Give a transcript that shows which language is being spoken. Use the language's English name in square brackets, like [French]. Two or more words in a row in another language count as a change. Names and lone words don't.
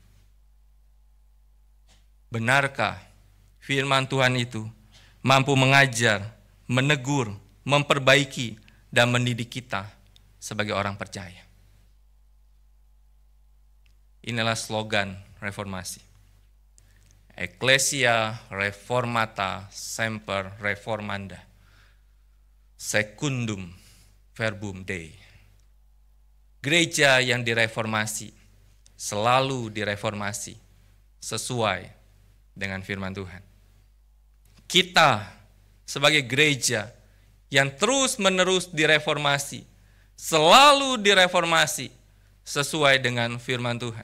[Indonesian] Benarkah firman Tuhan itu mampu mengajar, menegur, memperbaiki, dan mendidik kita sebagai orang percaya? Inilah slogan reformasi. [Latin] Ecclesia reformata semper reformanda. Secundum verbum Dei. [Indonesian] Gereja yang direformasi selalu direformasi sesuai dengan firman Tuhan. Kita sebagai gereja yang terus-menerus direformasi, selalu direformasi sesuai dengan firman Tuhan.